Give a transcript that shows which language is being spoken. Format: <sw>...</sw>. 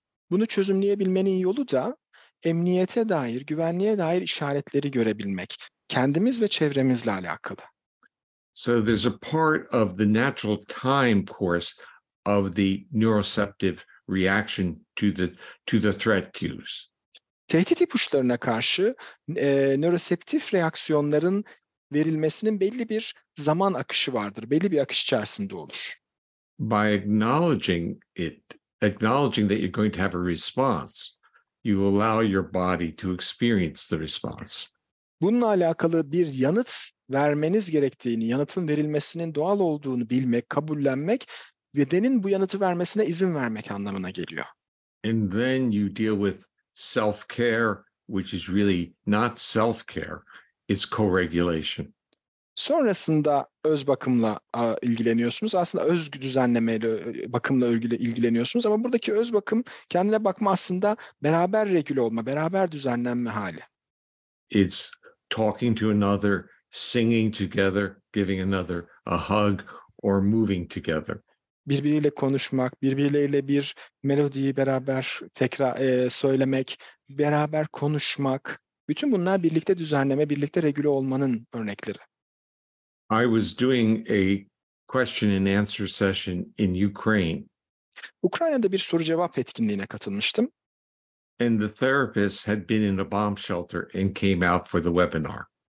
<tr>Bunu çözümleyebilmenin yolu da emniyete dair, güvenliğe dair işaretleri görebilmek. Kendimiz ve çevremizle alakalı.</tr> <en>So there's a part of the natural time course of the neuroceptive reaction to the threat cues.</en> <tr>Tehdit ipuçlarına karşı nöroseptif reaksiyonların verilmesinin belli bir zaman akışı vardır. Belli bir akış içerisinde olur.</tr> <en>By acknowledging that you're going to have a response, you allow your body to experience the response.</en> <tr>Bununla alakalı bir yanıt vermeniz gerektiğini, yanıtın verilmesinin doğal olduğunu bilmek, kabullenmek, bedenin bu yanıtı vermesine izin vermek anlamına geliyor.</tr> <en>And then you deal with self-care, which is really not self-care, it's co-regulation.</en> <tr>Sonrasında öz bakımla ilgileniyorsunuz. Aslında öz düzenlemeyle, bakımla ilgileniyorsunuz. Ama buradaki öz bakım, kendine bakma aslında beraber regüle olma, beraber düzenlenme hali.</tr> <en>It's talking to another, singing together, giving another a hug, or moving together.</en> <tr>Birbiriyle konuşmak, birbirleriyle bir melodiyi beraber tekrar söylemek, beraber konuşmak. Bütün bunlar birlikte düzenleme, birlikte regüle olmanın örnekleri.</tr> <en>I was doing a question and answer session in Ukraine.</en> <tr>Ukrayna'da bir soru cevap etkinliğine katılmıştım.</tr> <en>And the therapist had been in a bomb shelter and came out for the webinar.</en>